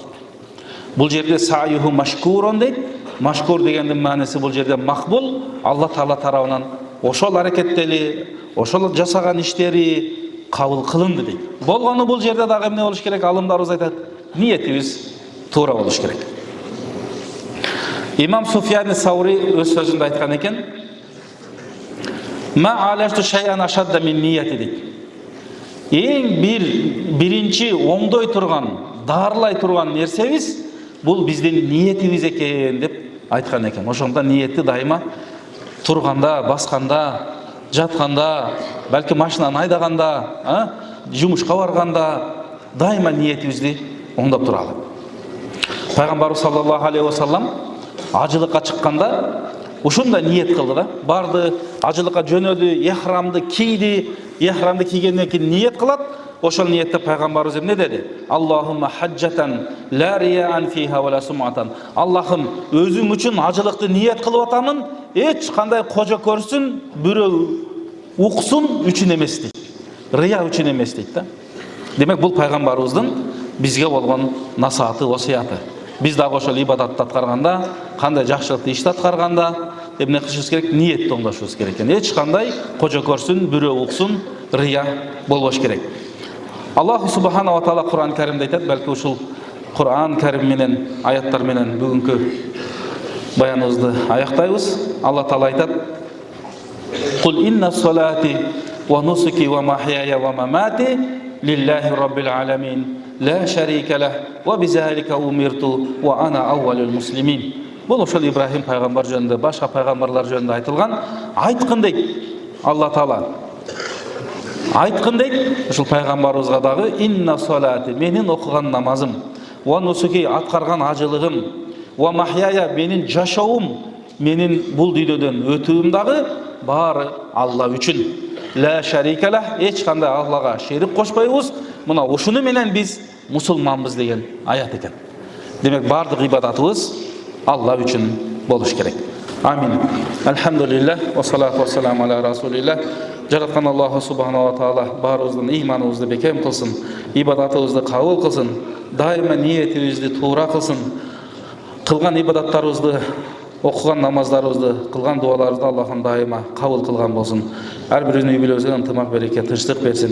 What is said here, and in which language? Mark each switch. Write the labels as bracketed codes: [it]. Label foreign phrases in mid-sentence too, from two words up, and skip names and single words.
[ky] Бул жерде [ar] سعيهم مشكورا [ky] дейт. Машкур дегендин мааниси бул жерде макбул, Алла Таала тарабынан ошол аракеттери, ошол жасаган иштери кабыл кылынды дейт. Болгону бул жерде дагы эмне болуш керек? Алымдарыбыз айтат, ниетибиз туура болуш керек. Имам Суфиян Саури өз сөзүндө айткан экен: [ar] "ما عالجت شيئا أشد من نيتي" [ky] дейт. Эң биринчи оңдой турган, дарылай турган нерсебиз бул биздин ниетибиз экен деп айткан экен. Ошондон ниетти дайыма турганда, басканда, жатканда, балки машинаны айдаганда, жумушка барганда дайыма ниетибизди оңдоп туралы. Пайгамбарыбыз [ar] صلى الله عليه وسلم [ky] ажылыкка чыкканда ушундай ниет кылды да. Барды, ажылыкка жөнөдү, ихрамды кийди, ихрамды кийгенден кийин ниет кылат. Ошол ниетте пайгамбарыбыз эмне деди? [ar] اللهم حجة لا رياء فيها ولا سمعة. [ky] Аллахым, өзүм үчүн ажылыкты ниет кылып атамын, эч кандай кожо көрсүн, бирөө уксун үчүн эмес дейт. Рия үчүн эмес дейт да. Демек бул пайгамбарыбыздын бизге болгон насааты, осуяты. Биз дагы ошол ибадатты аткарганда, кандай жакшылыкты ишти аткарганда эмне кылышыбыз керек? Ниетти оңдошубуз керек экен. Эч кандай кожо көрсүн, бирөө уксун, рия болбош керек. Аллах [ar] سبحانه وتعالى [ky] Кур'ан Каримде айтат, балки ушул Кур'ан Карим менен, аяттар менен бүгүнкү баяныбызды аяктайбыз. Алла Таала айтат: [ar] "قل إن صلاتي ونسكي ومحياي ومماتي لله رب العالمين لا شريك له وبذلك أمرت وأنا أول المسلمين." [ky] Бул ошол Ибрахим пайгамбар жөнүндө, башка пайгамбарлар жөнүндө айтылган. Айткын дейт Алла Таала. Айткын дейт ушул пайгамбарыбызга дагы: [ar] "إن صلاتي, [ky] менин окуган намазым, [ar] ونسكي, [ky] аткарган ажылыгым, [ar] ومحياي, [ky] менин жашоом, менин бул дүйнөдөн өтүүм дагы баары Алла үчүн. [ar] لا شريك له, [ky] эч кандай Аллага шерик кошпойбуз. Мына ушуну менен биз мусулманбыз" деген аят экен. Демек бардык ибадатыбыз Алла үчүн болуш керек. Амин. [ar] الحمد لله والصلاة والسلام على رسول الله. [ky] Жараткан Аллаху [ar] سبحانه وتعالى [ky] баарыбыздын ыйманыбызды бекем кылсын, ибадатыбызды кабыл кылсын, дайыма ниетибизди туура кылсын, кылган ибадаттарыбызды, окуган намаздарыбызды, кылган дуаларыбызды Аллахым дайыма кабыл кылган болсун. Ар бирибиздин үй-бүлөбүзгө ынтымак, береке, тынчтык берсин.